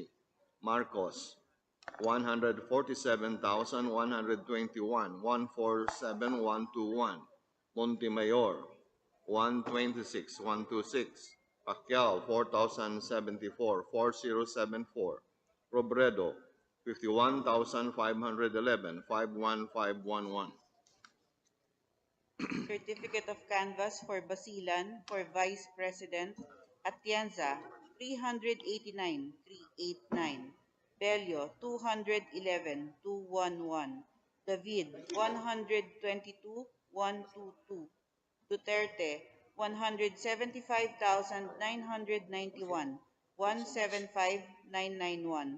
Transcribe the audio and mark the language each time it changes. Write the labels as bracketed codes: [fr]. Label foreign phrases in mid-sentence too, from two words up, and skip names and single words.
[en] Marcos, 147,121, 147,121. Montemayor, 126,126. Pacquiao, 4,074, 4074. Robredo, 51,511, 51511. Certificate of Canvass for Basilan for Vice President, Atienza, 389,389. Bello, 211,211. David, 122,122. Duterte, 175,991, 175,991.